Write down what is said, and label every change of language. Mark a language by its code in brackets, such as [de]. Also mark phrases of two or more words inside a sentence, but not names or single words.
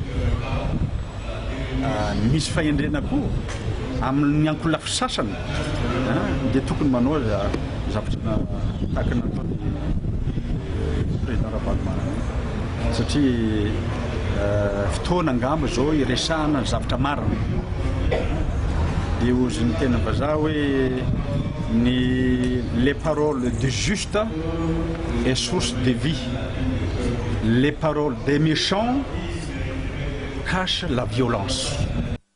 [mg] misy fahendrena koa amin'ny ankolafy sasany dia tokony manao zavatra tahaka nataony président Ravalomanana satria fotoana angamba zao iresahana zavatra marina dia ozy ny tena vazaha hoe [fr] les paroles de juste est source de vie, les paroles des méchants cachent la violence.